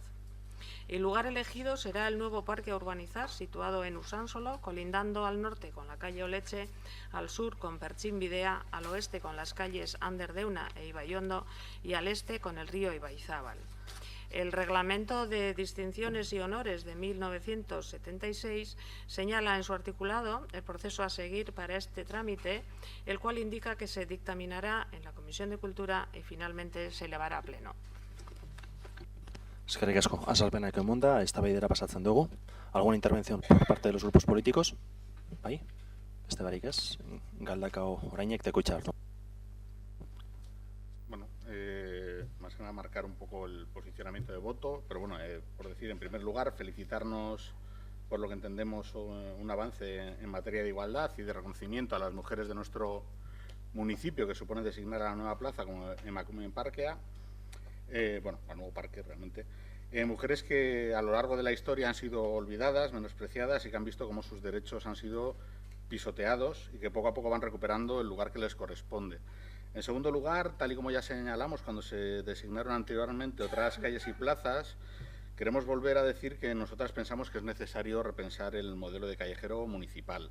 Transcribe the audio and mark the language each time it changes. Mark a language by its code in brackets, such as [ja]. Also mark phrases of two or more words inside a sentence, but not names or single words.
[es] El lugar elegido será el nuevo parque a urbanizar, situado en Usánsolo, colindando al norte con la calle Oletxe, al sur con Pertxinbidea, al oeste con las calles Ander Deuna e Ibaiondo y al este con el río Ibaizabal. El Reglamento de Distinciones y Honores de 1976 señala en su articulado el proceso a seguir para este trámite, el cual indica que se dictaminará en la Comisión de Cultura y finalmente se elevará a pleno. [eu] Eskerrik asko, azalpenak emunda, eztabaidara pasatzen dugu. [es] ¿Alguna intervención por parte de los grupos políticos? [eu] Bai? Beste barik ez? Galdakao orainek tekoitza hartu. [es] Bueno, más que nada marcar un poco el posicionamiento de voto, pero bueno, por decir, en primer lugar, felicitarnos por lo que entendemos un avance en materia de igualdad y de reconocimiento a las mujeres de nuestro municipio, que supone designar a la nueva plaza como Emakumeen parkea. Bueno, al nuevo parque realmente, mujeres que a lo largo de la historia han sido olvidadas, menospreciadas y que han visto cómo sus derechos han sido pisoteados y que poco a poco van recuperando el lugar que les corresponde. En segundo lugar, tal y como ya señalamos cuando se designaron anteriormente otras calles y plazas, queremos volver a decir que nosotras pensamos que es necesario repensar el modelo de callejero municipal.